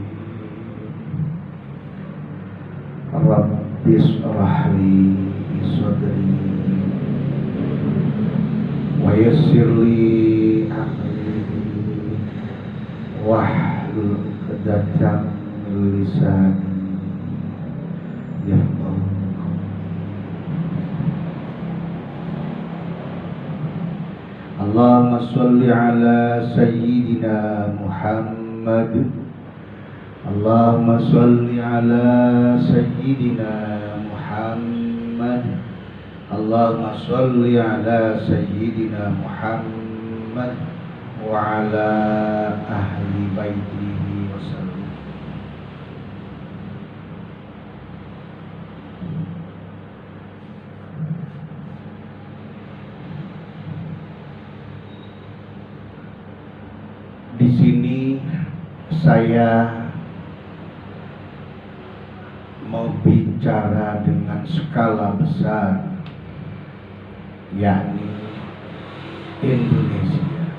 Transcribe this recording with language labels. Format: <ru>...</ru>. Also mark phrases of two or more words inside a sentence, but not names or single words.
<ar>رب اشرح لي صدري ويسر لي أمري واحلل عقدة من لساني يفقهوا قولي. اللهم صل على سيدنا محمد. اللهم صل على سيدنا محمد. اللهم صل على سيدنا محمد وعلى أهل بيته وسلم.</ar> <id>Di sini saya mau bicara dengan skala besar, yakni Indonesia.</id>